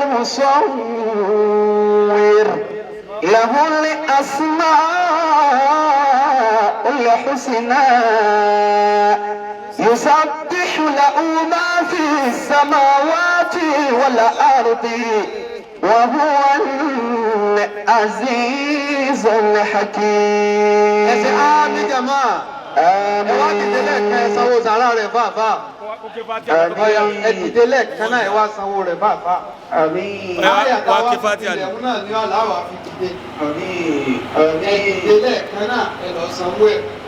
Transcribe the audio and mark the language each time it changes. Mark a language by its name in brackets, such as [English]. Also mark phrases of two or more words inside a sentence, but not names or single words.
[Arabic] المصور له الأسماء الحسنى يسبح له ما في السماوات والأرض وهو العزيز الحكيم. [Yoruba] Ẹsẹ̀ ámì jàmá. Ẹ wá dìde lẹ́ẹ̀kan ẹ sanwó sàrà rẹ̀ fàáfà. Ọ̀ya ẹ dìde lẹ́ẹ̀kan náà ẹ wá sanwó rẹ̀ fàáfà. Àmín. Àyà táwa fi tilẹ̀ náà ní aláwà fi dìde. Ẹ dìde lẹ́ẹ̀kan náà ẹ lọ sanwó ẹ̀.